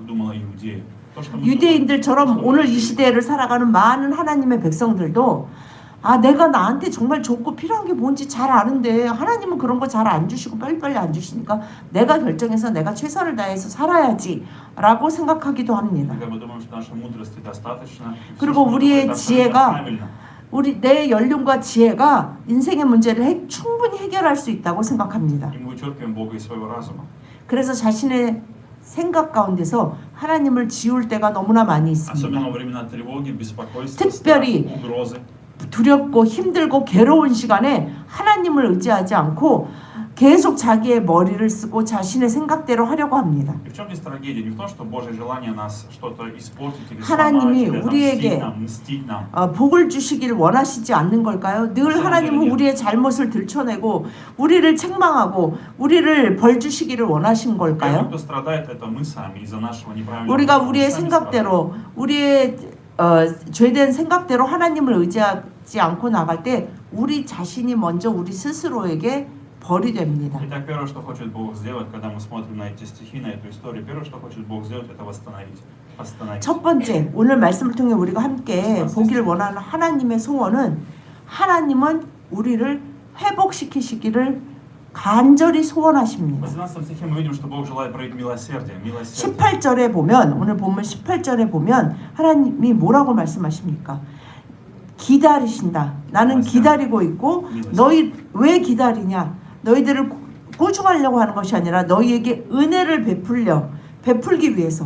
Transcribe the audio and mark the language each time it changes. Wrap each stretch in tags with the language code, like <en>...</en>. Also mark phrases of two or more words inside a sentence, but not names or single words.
<ko>유대인들처럼 오늘 이 시대를 살아가는 많은 하나님의 백성들도 아, 내가 나한테 정말 좋고 필요한 게 뭔지 잘 아는데 하나님은 그런 거 잘 안 주시고 빨리빨리 안 주시니까 내가 결정해서 내가 최선을 다해서 살아야지 라고 생각하기도 합니다.</ko> <ru>Когда мы думаем, что нашей мудрости достаточно, и всё,</ru> <ko>그리고</ko> <ru>что мы</ru> <ko>우리의</ko> <ru>делаем,</ru> <ko>지혜가</ko> <ru>абсолютно правильно.</ru> <ko>우리 내 연륜과 지혜가 인생의 문제를 충분히 해결할 수 있다고 생각합니다.</ko> <ru>И мы вычеркиваем Бога из своего разума.</ru> <ko>그래서 자신의 생각 가운데서 하나님을 지울 때가 너무나 많이 있습니다.</ko> <ru>Особенно во времена тревоги, беспокойства,</ru> <ko>특별히</ko> <ru>страха, угрозы.</ru> <ko>두렵고 힘들고 괴로운 시간에 하나님을 의지하지 않고 계속 자기의 머리를 쓰고 자신의 생각대로 하려고 합니다.</ko> <ru>И в чем здесь трагедия? Не в том, что Божье желание нас что-то испортить или</ru> <ko>하나님이</ko> <ru>сломать, или</ru> <ko>우리에게</ko> <ru>мстить нам.</ru> <ko>복을 주시길 원하시지 않는 걸까요? 늘 하나님은 우리의 잘못을 들춰내고 우리를 책망하고 우리를 벌 주시기를 원하신</ko> <ru>Первый,</ru> <ko>걸까요?</ko> <ru>кто страдает, это мы сами из-за нашего неправильного</ru> <ko>우리가</ko> <ru>выбора. Мы</ru> <ko>우리의</ko> <ru>сами</ru> <ko>생각대로 우리의 죄된 생각대로 하나님을 의지하지 않고 나갈 때 우리 자신이 먼저 우리 스스로에게 벌이 됩니다.</ko> <ru>Итак, первое, что хочет Бог сделать, когда мы смотрим на эти стихи, на эту историю, первое, что хочет Бог сделать, это восстановить.</ru> <ko>첫 번째, 오늘 말씀을 통해 우리가 함께 보기를 원하는 하나님의 소원은 하나님은 우리를 회복시키시기를 간절히 소원하십니다.</ko> <ru>В 18 стихе мы видим, что Бог желает проявить милосердие.</ru> <ko>18절에 보면 오늘 본문 18절에 보면 하나님이 뭐라고 말씀하십니까? 기다리신다. 나는 기다리고 있고 너희 왜 기다리냐? 너희들을 꾸중하려고 하는 것이 아니라 너희에게 은혜를 베풀기 위해서.</ko>